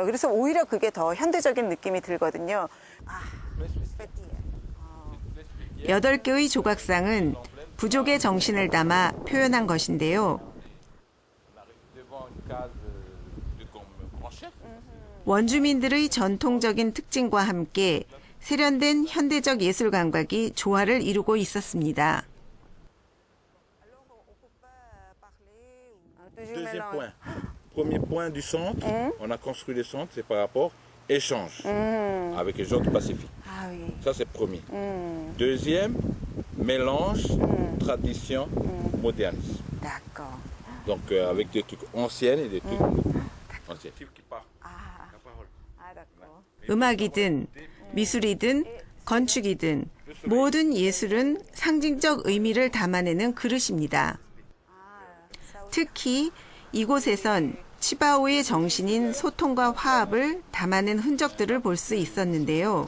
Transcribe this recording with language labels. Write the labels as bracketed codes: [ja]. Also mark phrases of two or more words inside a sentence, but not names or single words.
[ko] 그래서 오히려 그게 더 현대적인 느낌이 들거든요. 8개의 조각상은 부족의 정신을 담아 표현한 것인데요. 원주민들의 전통적인 특징과 함께 세련된 현대적 예술 감각이 조화를 이루고 있었습니다. [fr] Deuxième point. Premier point du centre, on a construit le centre, c'est par rapport échange avec les gens du Pacifique. Ah oui. Ça c'est premier. Deuxième, mélange, tradition, modernisme. D'accord. Donc avec des trucs anciens et des trucs anciens. [ko] 음악이든 미술이든 건축이든 모든 예술은 상징적 의미를 담아내는 그릇입니다. 특히 이곳에선 치바오의 정신인 소통과 화합을 담아낸 흔적들을 볼 수 있었는데요.